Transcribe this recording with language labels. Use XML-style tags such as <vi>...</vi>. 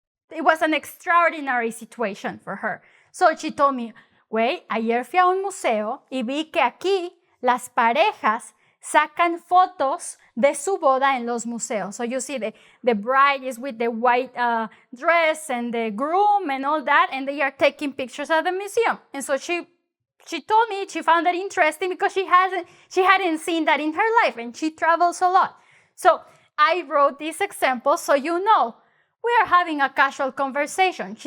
<en>So it was an extraordinary situation for her. So she told me,</en> <es>güey, ayer fui a un museo y vi que aquí las parejas sacan fotos de su boda en los museos.</es> <en>So you see the bride is with the white dress and the groom and all that, and they are taking pictures at the museum. And so she told me she found that interesting because she hadn't seen that in her life, and she travels a lot. So I wrote this example so you know we are having a casual conversation.</en>